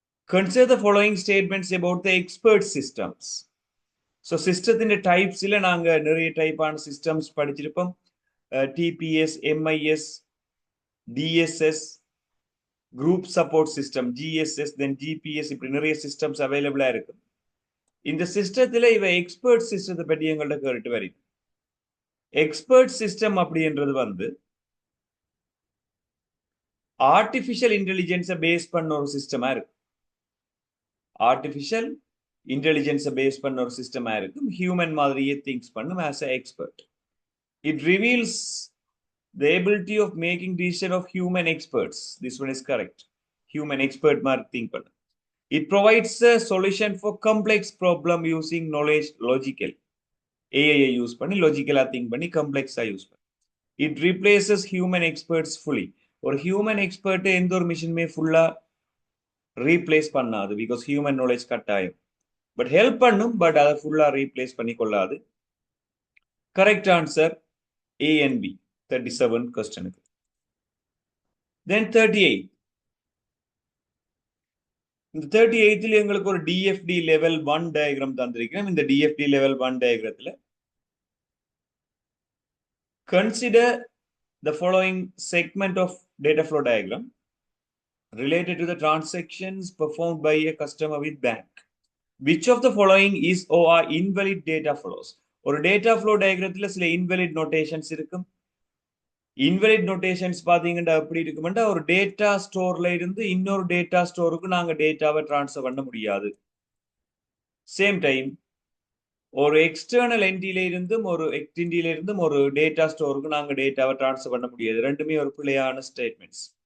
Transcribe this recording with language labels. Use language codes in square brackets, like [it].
[en] Consider the following statements about the expert systems. [ta] So சிஸ்டத்தின் டைப்ஸ்ல நாங்க நிறைய டைப்பான சிஸ்டம்ஸ் படிச்சிருப்போம். DPS, MIS, TDS, group support system, GSS, தென் GPS, இப்படி நிறைய சிஸ்டம்ஸ் அவைலபிளா இருக்கு. இந்த சிஸ்டத்துல இவ எக்ஸ்பர்ட் சிஸ்டத்தை பற்றி எங்கள்கிட்ட கேட்டு வருது. எக்ஸ்பர்ட் சிஸ்டம் அப்படின்றது வந்து ஆர்டிபிஷியல் இன்டெலிஜென்ஸை பேஸ் பண்ண ஒரு சிஸ்டமா இருக்கு. ஆர்டிபிஷியல் இன்டெலிஜென்ஸை பேஸ் பண்ண ஒரு சிஸ்டமா இருக்கும். ஹியூமன் மாதிரியே திங்ஸ் பண்ணும் as a expert. [en] It reveals the ability of making decision of human experts. This one is correct. Human expert மாதிரி think பண்ணு. It provides a solution for complex problem using knowledge logical. [ta] AI use பண்ணி லாஜிக்கலா think பண்ணி கம்ப்ளெக்ஸா use பண்ணி. [en] It replaces human experts fully. [ta] ஒரு human expert எந்த ஒரு மிஷினுமே ஃபுல்லா replace பண்ணாது. பிகாஸ் ஹியூமன் நாலேஜ் கட்டாயம். பட் ஹெல்ப் பண்ணும். பட் அதை ஃபுல்லா ரீப்ளேஸ் பண்ணி கொள்ளாது. [en] Correct answer A and B. [ta] 37 கொஸ்டனுக்கு. [en] Then 38. [ta] இந்த 38ல எங்களுக்கு ஒரு டிஎஃப்டி லெவல் 1 டயக்ராம் தந்திருக்கிறோம். இந்த TFT level 1 டயக்ராத்துல [en] consider the following segment of data flow diagram related to the transactions performed by a customer with bank. Which of the following is or are invalid data flows? [ta] ஒரு data flow diagramத்துல சில invalid notations இருக்கும். Invalid notations பாத்தீங்கன்னா எப்படி இருக்குமெண்டா ஒரு data ஸ்டோர்ல இருந்து இன்னொரு data ஸ்டோருக்கு நாங்க டேட்டாவை டிரான்ஸ்ஃபர் பண்ண முடியாது. சேம் டைம் ஒரு எக்ஸ்டர்னல் என்டில இருந்தும் ஒரு டேட்டா ஸ்டோருக்கு நாங்க டேட்டாவை டிரான்ஸ்ஃபர் பண்ண முடியாது. ரெண்டுமே ஒரு பிழையான ஸ்டேட்மெண்ட்ஸ்.